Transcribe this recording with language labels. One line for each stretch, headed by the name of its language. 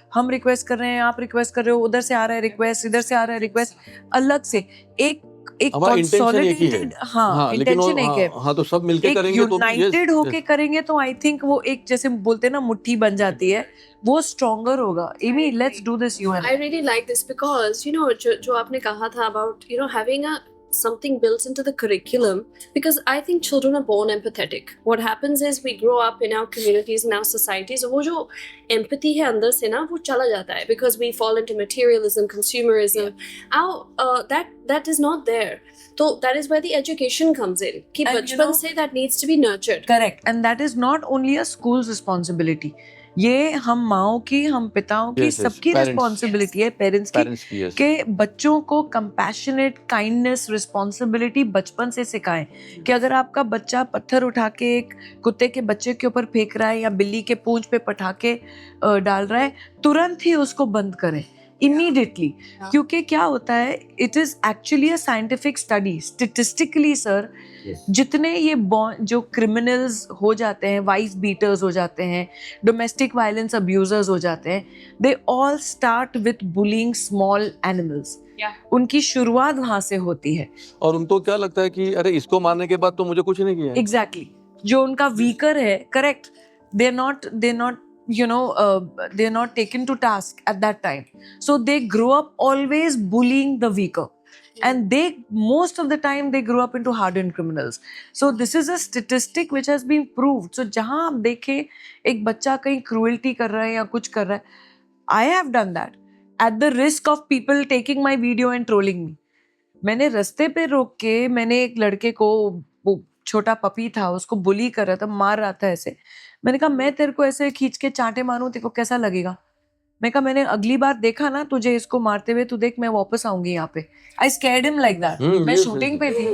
Hindi: हम रिक्वेस्ट कर रहे हैं, आप रिक्वेस्ट कर रहे हो, उधर से आ रहा है रिक्वेस्ट, इधर से आ रहा है रिक्वेस्ट, अलग से एक कंसोलिडेटेड इंटेंशन एक है। हाँ तो सब मिलके करेंगे तो यूनाइटेड होके करेंगे तो
English: I think
Hindi: वो एक जैसे बोलते हैं ना मुट्ठी बन जाती है, वो स्ट्रॉन्गर होगा।
English: Amy let's do this you and I really like this because
Hindi: जो आपने कहा था
English: about having something built into the curriculum, because I think children are born empathetic. What happens is we grow up in our communities, in our societies,
Hindi: वो जो empathy है अंदर से ना वो चला जाता है
English: because we fall into materialism, consumerism. That is not there. So that is where the education comes in
Hindi: कि बचपन से
English: that needs to be nurtured. Correct. And that is not only a school's responsibility.
Hindi: ये हम माओ की, हम पिताओं की, सबकी responsibility है, पेरेंट्स की, कि बच्चों को कंपैशनेट, काइंडनेस, रिस्पॉन्सिबिलिटी बचपन से सिखाएं कि अगर आपका बच्चा पत्थर उठा के एक कुत्ते के बच्चे के ऊपर फेंक रहा है या बिल्ली के पूंछ पे पटाखे डाल रहा है, तुरंत ही उसको बंद करें इमीडिएटली। क्योंकि क्या होता है,
English: it is actually a scientific study,
Hindi: statistically sir, जितने ये जो क्रिमिनल्स हो जाते हैं, वाइफ बीटर्स हो जाते हैं, डोमेस्टिक वायलेंस अब्यूजर्स हो जाते हैं,
English: They all start with bullying small animals.
Hindi: उनकी शुरुआत वहां से होती है और उनको क्या लगता है कि अरे इसको मारने के बाद तो मुझे कुछ नहीं किया।
English: exactly
Hindi: जो उनका वीकर है,
English: Correct, they not they're not taken to task at that time, so they grow up always bullying the weaker, and they most of the time they grow up into hardened criminals. So this is a statistic which has been proved. So
Hindi: जहाँ आप देखें एक बच्चा कहीं cruelty कर रहा है
English: या कुछ कर रहा है, I have done that at the risk of people taking my video and trolling me.
Hindi: मैंने रास्ते पे रोक के मैंने एक लड़के को, वो छोटा पपी था, उसको बुली कर रहा था, मार रहा था ऐसे, मैंने कहा मैं तेरे को ऐसे खींच के चांटे मारूं, तेरे को कैसा लगेगा? मैं कहा मैंने अगली बार देखा ना तुझे इसको मारते हुए, तू देख मैं वापस आऊंगी यहाँ पे।
English: I scared him like that.
Hindi: मैं शूटिंग पे थी।